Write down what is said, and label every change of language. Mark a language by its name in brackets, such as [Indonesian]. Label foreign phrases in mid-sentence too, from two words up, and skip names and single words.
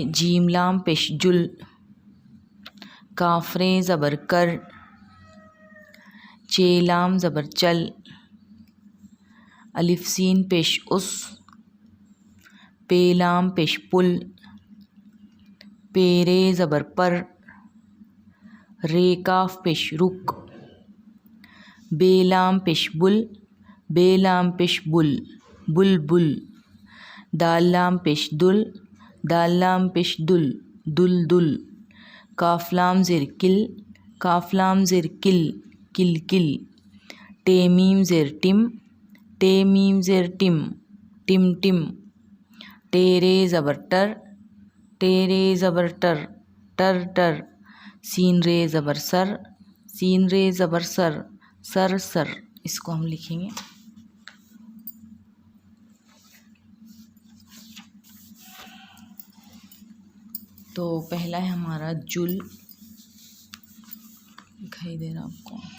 [Hindi] जीम लाम पेश जुल, काफरे ज़बर कर, चेलाम ज़बर चल, अलिफ सीन पेश उस, पेलाम पेश पुल, पेरे ज़बर पर, रे काफ पेश रुक, बेलाम पेश बुल, बेलाम पेश बुल, बुल बुल, दालाम पेश दुल, दालाम पेश दुल, दुल दुल, काफलाम ज़ेर किल, काफलाम ज़ेर किल, किल किल, टेमीम ज़ेर टिम, टेमीम ज़ेर टिम, टिम टिम, टेरे ज़बर टर, टेरे ज़बर टर, टर टर, सीन रे ज़बर सर, सीन रे ज़बर सर, सर सर। इसको हम लिखेंगे। तो पहला है हमारा जुल, दिखाई दे रहा आपको।